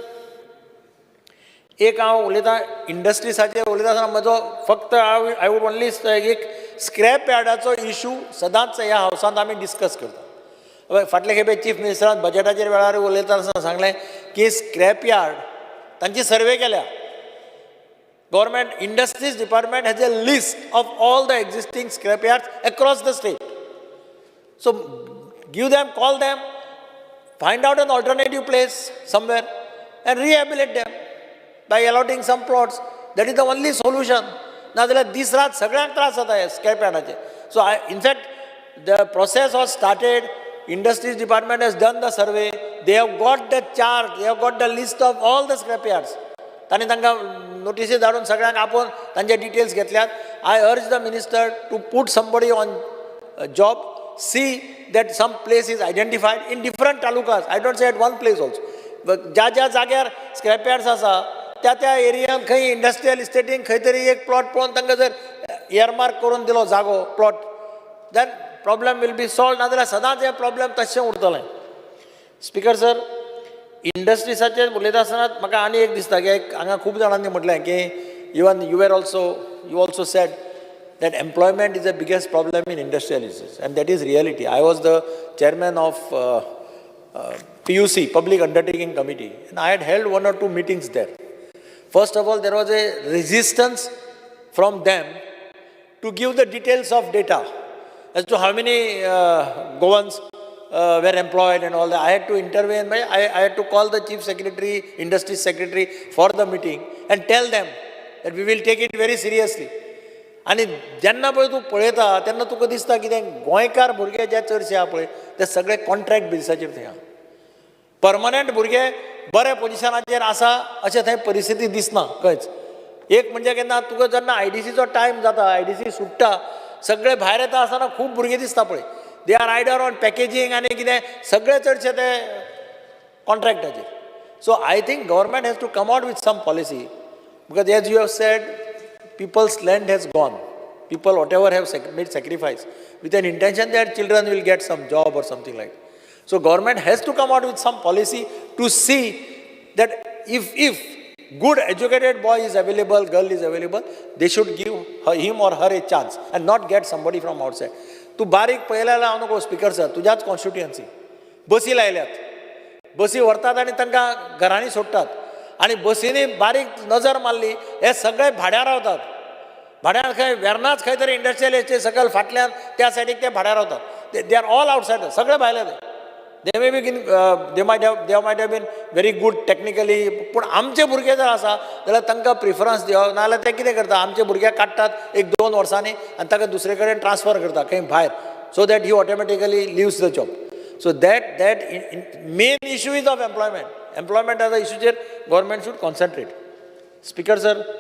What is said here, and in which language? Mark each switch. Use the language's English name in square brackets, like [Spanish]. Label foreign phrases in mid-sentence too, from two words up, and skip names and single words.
[Konkani] एक हांव उलयतां इंडस्ट्रीसाचेर उलयता आसतना म्हजो फक्त [English] I would only [Konkani] एक स्क्रॅप यार्डाचो इश्यू सदांच ह्या हावसांत आमी डिस्कस करता फाटले खेपे चीफ मिनिस्टरान बजेटाचेर वेळार उलयता आसतना सांगलें की [English] scrap yard [Konkani] तांची सर्वे केल्या [English] Government Industries Department has a list of all the existing scrapyards across the state. So give them, call them, find out an alternative place somewhere and rehabilitate them by allotting some plots. That is the only solution. [Konkani] नाजाल्यार दीस रात सगळ्यांक त्रास जाता हे स्क्रॅप यार्डाचे. [English] So in fact the process was started. Industries Department has done the survey. They have got the chart. They have got the list of all the scrapyards. [Konkani] तांणी तांकां नोटिसी धाडून सगळ्यांक आपोवन तांचे डिटेल्स घेतल्यात [English] I urge the minister to put somebody on job see that some place is identified in different talukas I don't say at one place also [Konkani] ज्या जाग्यार स्क्रॅप यार्ड्स आसा त्या एरियान खंय इंडस्ट्रियल इस्टेटीन खंय तरी एक प्लॉट पळोवन तांकां जर इयरमार्क करून दिलो जागो प्लॉट [English] then problem will be solved [Konkani] नाजाल्यार सदांच हे प्रॉब्लेम तशें उरतलें स्पीकर सर इंडस्ट्रीसाचेर उलयता आसतना म्हाका आनी एक दिसता की हांगा खूब जाणांनी म्हटलें की [English] even you also said that employment is the biggest problem in industrial estates and that is reality I was the chairman of PUC Public Undertaking Committee and I had held 1 or 2 meetings there. First of all, there was a resistance from them to give the details of data as to how many Goans were employed and all that. I had to intervene. I had to call the chief secretary, industry secretary for the meeting and tell them that we will take it very seriously. [Konkani] आणि जेन्ना पळय तूं पळयता तेन्ना तुका दिसता कितें गोंयकार भुरगे जे चडशे आहा पळय ते सगळे कॉन्ट्रॅक्ट बेसिसाचेर थंय आहा परमनंट भुरगे बऱ्या पोजिशनाचेर आसा अशें थंय परिस्थिती दिसना खंयच एक म्हणजे केन्ना तुका जेन्ना IDCचो टायम जाता IDC सुट्टा सगळे भायर येता आसतना खूब भुरगे दिसता पळय [English] they are either on packaging [Konkani] आनी कितें सगळे चडशे ते कॉन्ट्रॅक्टाचेर [English] so I think government has to come out with some policy because as you have said people's land has gone. People, whatever, have made sacrifice with an intention that children will get some job or something like that. So government has to come out with some policy to see that if good educated boy is available, girl is available, they should give him or her a chance and not get somebody from outside. [Konkani] तू बारीक पळयल्यार हांव नको स्पीकर सर तुज्याच कॉन्स्टिट्युएन्सी बसी लायल्यात बसी व्हरतात आनी तांकां घरांनी सोडटात आनी बसींनी बारीक नजर मारली हे सगळे भाड्यार रावतात भाड्यार खंय वेर्नाच खंय तरी इंडस्ट्रियल एस्टेट सकयल फाटल्यान त्या सायडीक ते भाड्यार रावतात [English] they are all outsider [Konkani] सगळे भायले [English] they may be they might have been very good technically [Konkani] पूण आमचे भुरगे जर आसा जाल्यार तांकां प्रिफरन्स दिवप नाजाल्यार ते कितें करता आमचे भुरगे काडटात 1-2 वर्सांनी आनी ताका दुसरे कडेन ट्रान्सफर करता खंय भायर [English] so that he automatically leaves the job so that main issue is of employment as a [Konkani] इश्यूचेर [English] government should concentrate [Konkani] स्पीकर सर